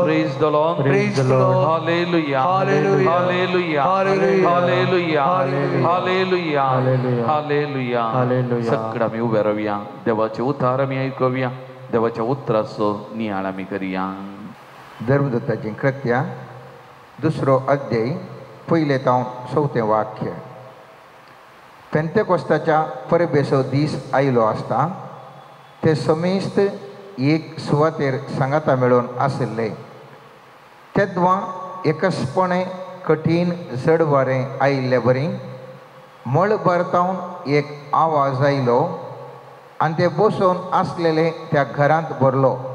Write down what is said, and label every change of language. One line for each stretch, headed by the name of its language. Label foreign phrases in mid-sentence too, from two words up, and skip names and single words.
English: Praise the Lord. Praise the Lord. Hallelujah. Hallelujah. Hallelujah. Hallelujah. Hallelujah. Hallelujah. Hallelujah. Hallelujah. Hallelujah.
Konkani: सगळं आम्ही उभे राहूया देवाचे उतार आम्ही ऐकूया देवाच्या उतराचो नियाळ आम्ही करूया धर्मदत्ताची कृत्या दुसरो अध्याय पहिले तावन 4थें वाक्य पेंतेकोस्ताच्या परबेचो दीस आयलो आसता ते समेस्त एक सुवातेर सांगाता मेळून आशिल्ले तेदवा एकसपणे कठीण जड वारें आयिल्लें बरी मळ भरतावन एक आवाज आयलो आनी ते बसून आसलेले त्या घरांत भरलो